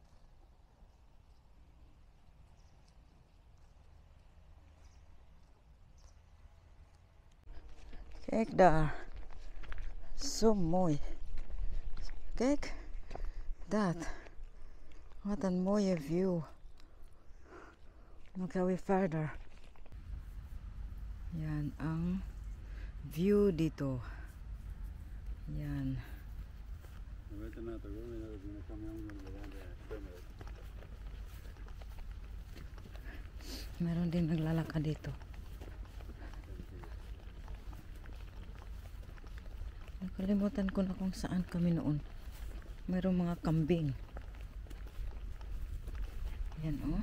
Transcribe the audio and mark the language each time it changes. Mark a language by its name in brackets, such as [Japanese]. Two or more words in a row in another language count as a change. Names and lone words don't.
[Dutch] Kijk daar. Zo mooi. Kijk. Dat. Wat een mooie view. Dan gaan we verder. [Filipino] Yan ang view dito. Yan. [Dutch] We weten net ook wel dat we kan jongen [Filipino] Meron din naglalakad dito. Nakalimutan ko na kung saan kami noon. Meron mga kambing. Yan, oh.